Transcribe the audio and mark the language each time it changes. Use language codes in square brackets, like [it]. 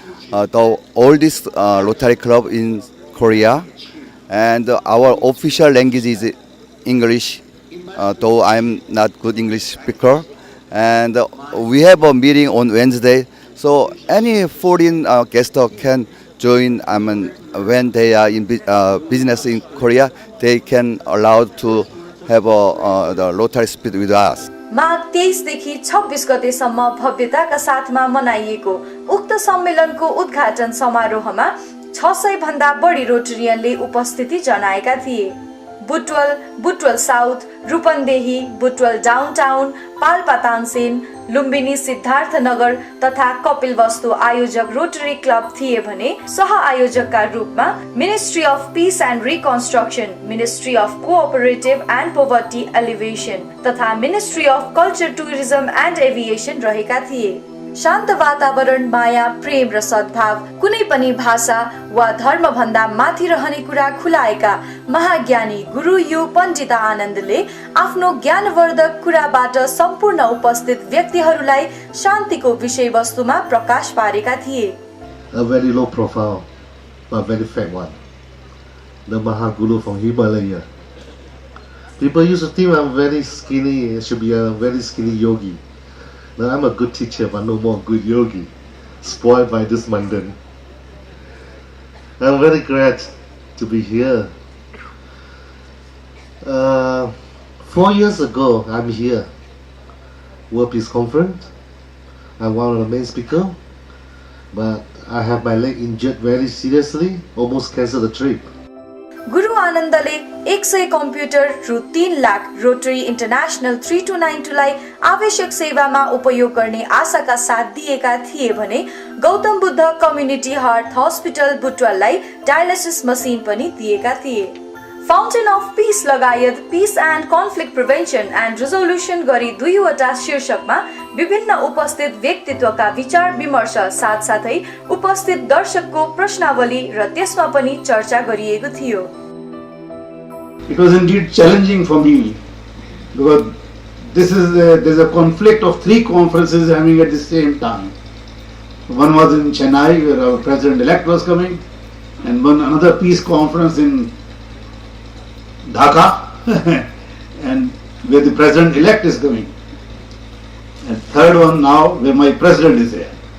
[en] The oldest Rotary Club in Korea, and our official language is English, though I'm not good English speaker. And we have a meeting on Wednesday, so any foreign guest can join. When they are in business in Korea, they can allow to have the Rotary spirit with us. [ne] माघ 23 देखि 26 गतेसम्म भव्यताका साथमा मनाइएको उक्त सम्मेलनको उद्घाटन समारोहमा 600 भन्दा बढी रोटरियनले उपस्थिति जनाएका थिए। बुटवल साउथ, रूपन्देही, बुटवल डाउनटाउन, पाल्पा तानसेन, लुम्बिनी सिद्धार्थनगर तथा कपिलवस्तु आयोजक रोटरी क्लब थिए भने सह आयोजकका रूपमा ministry of piece and reconstruction, ministry of cooperative and poverty elevation तथा ministry of culture, tourism and aviation रहेका थिए। शान्त वातावरण, माया, प्रेम र सद्भाव, कुनै पनि भाषा वा धर्म भन्दा माथि रहने कुरा खुलाएका महाज्ञानी गुरु यु पण्डित आनन्दले आफ्नो ज्ञानवर्धक कुराबाट सम्पूर्ण उपस्थित व्यक्तिहरूलाई शान्तिको विषयवस्तुमा प्रकाश पारेका थिए। [en] A very low profile, but very fat one. The Mahaguru from Himalaya. People used to think I'm very skinny, I should be a very skinny yogi. Now I'm a good teacher, but no more good yogi. Spoiled by this mundane. I'm very glad to be here. 4 years ago, I'm here. World Peace Conference. I'm one of the main speakers. But I have my leg injured very seriously, almost canceled the trip. [ne] गुरु आनन्दले 100 computer रु 3 lakh rotary international 3292 लाई आवश्यक सेवामा उपयोग गर्ने आशाका साथ दिएका थिए भने Gautam Buddha community heart hospital बुटवललाई dialysis machine पनि दिएका थिए। फाउन्टेन अफ पीस लगायत piece and conflict prevention and resolution गरी 2 वटा शीर्षकमा विभिन्न उपस्थित व्यक्तित्वका विचार विमर्श साथसाथै उपस्थित दर्शकको प्रश्नावली र त्यसमा पनि चर्चा गरिएको थियो। [en] It was indeed challenging for me because there's a conflict of 3 conferences happening at the same time. One was in Chennai where our president-elect was coming, and another peace conference in Dhaka and where the president-elect is coming, and third one now where my president is there.